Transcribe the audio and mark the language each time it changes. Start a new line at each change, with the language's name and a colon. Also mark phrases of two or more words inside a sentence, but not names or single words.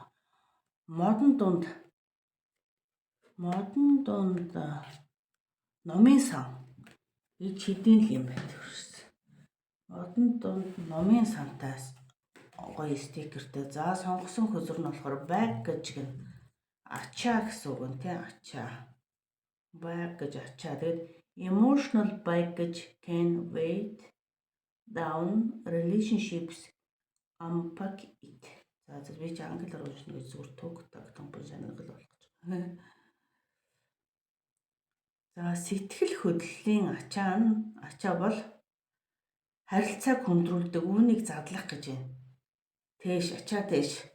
Mongolian: Модон дунд номын сан ич хэдийн л юм байдаг шээ. Модон дунд номын сантаас гоё стикертэй. За сонгосон хөзөр нь болохоор baggage гэн ачаа гэсэн үг нь тийм ачаа.
English: Baggage
Mongolian: ачаа. Тэгээд
English: emotional baggage can weigh down relationships, unpack it.
Mongolian: За би ч англиар уншна гэж зүгээр том санагдал болох гэж. За сэтгэл хөдлөлийн ачаа бол харилцааг хүндрүүлдэг, үүнийг задлах гэж байна. Ачаа тэш.